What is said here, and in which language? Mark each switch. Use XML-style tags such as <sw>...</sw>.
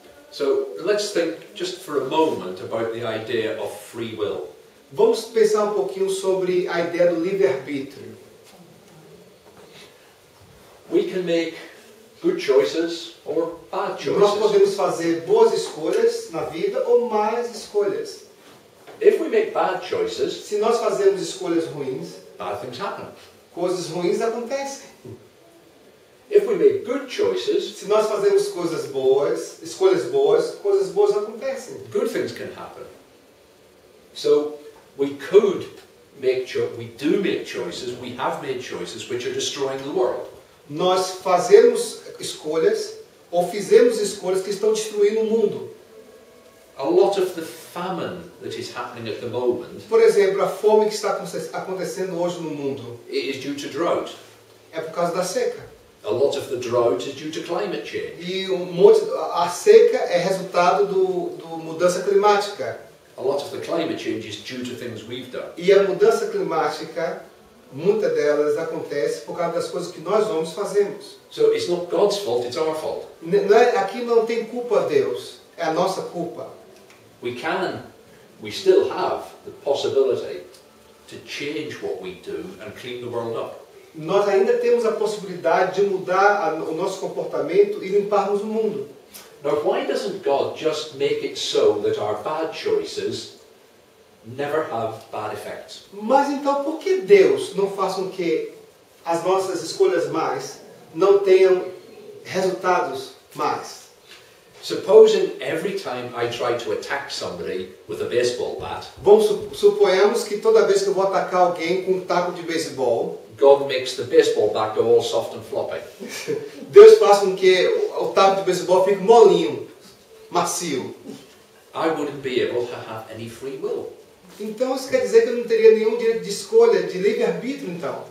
<en>So let's think just for a moment about the idea of free will.</en> <pt>Vamos pensar um pouquinho sobre a ideia do livre-arbítrio.</pt> <en>We can make good choices or bad</en> <pt>Nós</pt> <en>choices.</en> <pt>podemos fazer boas escolhas na vida ou más escolhas.</pt> <en>If we make bad choices,</en> <pt>Se nós fazemos escolhas ruins,</pt> <en>bad things happen.</en> <pt>coisas ruins acontecem.</pt> <en>If we make good choices,</en> <pt>Se nós fazemos coisas boas, escolhas boas, coisas boas acontecem.</pt> <en>good things can happen. So we could we do make choices, we have made choices which are destroying the world.</en> <pt>Nós fazemos escolhas ou fizemos escolhas que estão destruindo o mundo.</pt> <en>A lot of the famine that is happening at the moment</en> <pt>Por exemplo, a fome que está acontecendo hoje no mundo</pt> <en>is due to drought.</en> <pt>é por causa da seca.</pt> <en>A lot of the drought is due to climate change.</en> <pt>E a seca é resultado do mudança climática.</pt> <en>A lot of the climate change is due to things we've done.</en> <pt>E a mudança climática, muitas delas acontece por causa das coisas que nós homens fazemos.</pt> <en>So it's not God's fault, it's our fault.</en> <pt>Aqui não tem culpa a Deus, é a nossa culpa.</pt> <en>We still have the possibility to change what we do and clean the world up.</en> <pt>Nós ainda temos a possibilidade de mudar o nosso comportamento e limparmos o mundo.</pt> <en>Now, why doesn't God just make it so that our bad choices never have bad effects?</en> <pt>Mas então por que Deus não faz com que as nossas escolhas más não tenham resultados más?</pt> <en>Supposing every time I try to attack somebody with a baseball bat,</en> <pt>Suponhamos que toda vez que eu vou atacar alguém com um taco de beisebol,</pt> <en>God makes the baseball bat go all soft and floppy.</en> <pt>Deus faz com que o taco de beisebol fique molinho, macio.</pt> <en>I wouldn't be able to have any free will.</en> <pt>Então isso quer dizer que eu não teria nenhum direito de escolha, de livre-arbítrio então.</pt>